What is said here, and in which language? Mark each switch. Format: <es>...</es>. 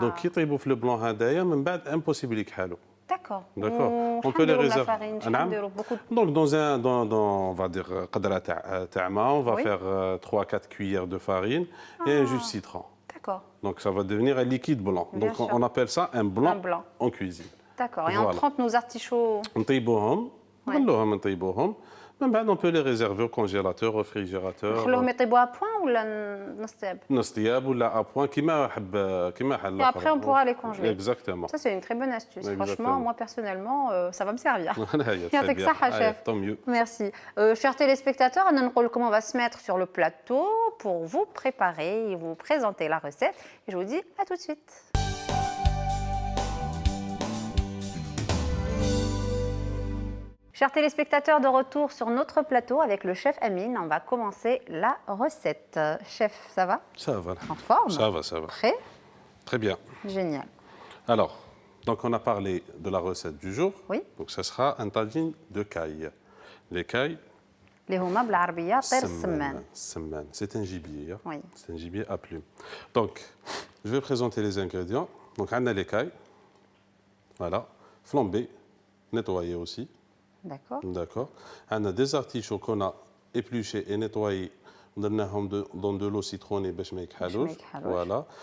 <fr>Donc qui</fr> <ar>طيبوا في le blanc هذايا من بعد impossible يكحلوا.</ar> <fr>D'accord. D'accord. On peut les réserver. Donc on va dire</fr> <ar>قدرة تاع ما,</ar> <fr>on va Oui. faire 3-4 cuillères de farine et un jus de citron. D'accord. Donc ça va devenir un liquide blanc. Bien Donc sûr. on appelle ça un blanc en cuisine. D'accord. Et Voilà. on trempe nos artichauts.</fr> <ar>نطيبوهم, نغلوهم نطيبوهم. من بعد</ar> <fr>on peut les réserver au congélateur, au réfrigérateur.</fr> <ar>نخلوهم يطيبوا à point ولا نصطياب؟ نصطياب ولا à point كيما حل.</ar> <fr>Et après on pourra les congeler. Exactement. Ça c'est une très bonne astuce. Exactement. Franchement, moi personnellement, ça va me servir. Très bien. chef. Tant mieux. Merci. Chers téléspectateurs, comment on va se mettre sur le plateau pour vous préparer et vous présenter la recette. Et je vous dis à tout de suite. Chers téléspectateurs, de retour sur notre plateau avec le chef Amine. On va commencer la recette. Chef, ça va? Ça va. En forme? Ça va, ça va. Prêt? Très bien. Génial. Alors, donc on a parlé de la recette du jour. Oui. Donc ce sera un tagine de caille. Les cailles,</fr> <ar>اللي هما بالعربية طير السمان.</ar> <fr>السمان. C'est un gibier. Hein? Oui. C'est un gibier à plumes. Donc, je vais présenter les ingrédients. Donc, on a les cailles. Voilà. Flambées, nettoyées aussi. D'accord. D'accord. On a des artichauts qu'on a épluchés et nettoyés dans de l'eau citronnée. Voilà.</fr>